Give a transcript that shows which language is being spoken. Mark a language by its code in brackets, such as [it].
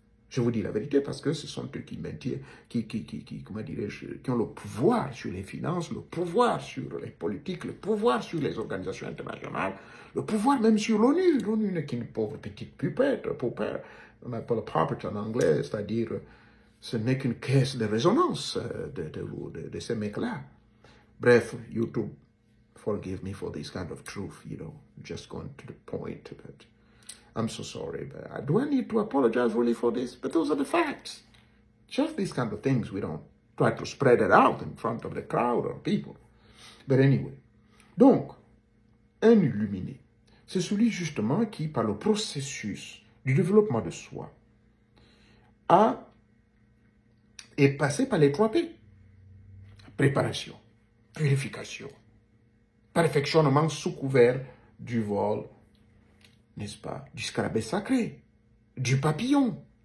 [fr] Je vous dis la vérité parce que ce sont eux qui maintiennent, comment dirais-je, qui ont le pouvoir sur les finances, le pouvoir sur les politiques, le pouvoir sur les organisations internationales, le pouvoir même sur l'ONU. L'ONU n'est qu'une pauvre petite poupette, on appelle puppet en anglais, c'est-à-dire ce n'est qu'une caisse de résonance de ces mecs-là. [en] Bref, YouTube, forgive me for this kind of truth, you know, just going to the point, but I'm so sorry, but do I need to apologize really for this? But those are the facts. Just these kind of things, we don't try to spread it out in front of the crowd or people. But anyway, [fr] donc, un illuminé, c'est celui justement qui, par le processus du développement de soi, est passé par les 3 P. Préparation, purification, perfectionnement sous couvert du vol, n'est-ce pas, du scarabée sacré, du papillon.